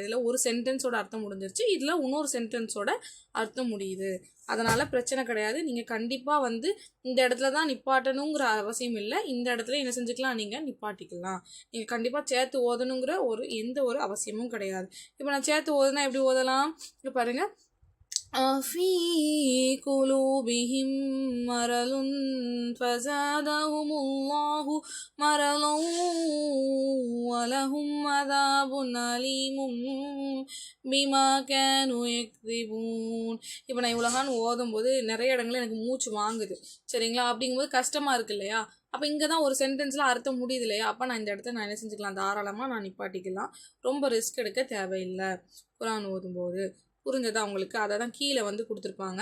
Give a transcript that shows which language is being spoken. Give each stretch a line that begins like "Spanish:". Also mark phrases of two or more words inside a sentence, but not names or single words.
Tamil: இல்லை ஒரு சென்டென்ஸோட அர்த்தம் முடிஞ்சிருச்சு, இதில் இன்னொரு சென்டென்ஸோட அர்த்தம் முடியுது. அதனால் பிரச்சனை கிடையாது. நீங்கள் கண்டிப்பாக வந்து இந்த இடத்துல தான் நிப்பாட்டணுங்கிற அவசியம் இல்லை, இந்த இடத்துல என்ன செஞ்சுக்கலாம், நீங்கள் நிப்பாட்டிக்கலாம். நீங்கள் கண்டிப்பாக சேர்த்து ஓதணுங்கிற எந்த ஒரு அவசியமும் கிடையாது. இப்போ நான் சேர்த்து ஓதுனா எப்படி ஓதலாம், இப்போ பாருங்கள்,
Arabic: في قلوبهم مرض فزادهم الله مرضا ولهم عذاب أليم بما كانوا يكذبون.
Tamil: இப்போ நான் இவ்வளோகான்னு ஓதும்போது நிறைய இடங்கள்ல எனக்கு மூச்சு வாங்குது, சரிங்களா? அப்படிங்கும்போது கஷ்டமாக இருக்கு இல்லையா? அப்போ இங்கே தான் ஒரு சென்டென்ஸில் அர்த்தம் முடியுது இல்லையா? அப்போ நான் இந்த இடத்த நான் என்ன செஞ்சுக்கலாம், தாராளமாக நான் நிப்பாட்டிக்கலாம். ரொம்ப ரிஸ்க் எடுக்க தேவையில்லை குரான் ஓதும்போது. புரிஞ்சதா உங்களுக்கு? அதை தான் கீழே வந்து கொடுத்துருப்பாங்க.